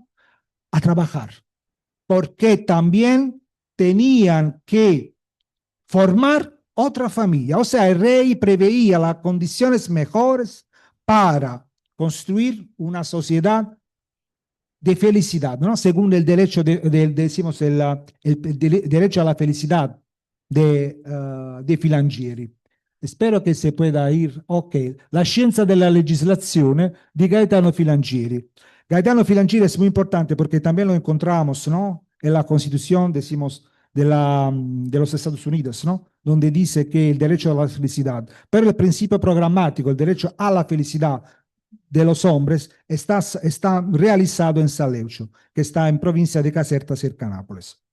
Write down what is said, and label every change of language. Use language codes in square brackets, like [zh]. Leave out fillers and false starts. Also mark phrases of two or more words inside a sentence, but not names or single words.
[es] A trabajar, porque también tenían que formar otra familia. O sea, el rey preveía las condiciones mejores para construir una sociedad de felicidad, ¿no? Según el derecho, decimos, el derecho a la felicidad de Filangieri. [it] Spero che si [es] pueda ir. [it] Ok, la scienza della legislazione di Gaetano Filangieri. [es] Gaetano Filangieri es muy importante porque también lo encontramos, ¿no? En la Constitución, decimos, de los Estados Unidos, ¿no? Donde dice que el derecho a la felicidad, pero el principio programático, el derecho a la felicidad de los hombres, está realizado en Salleucho, que está en provincia de Caserta, cerca de Nápoles.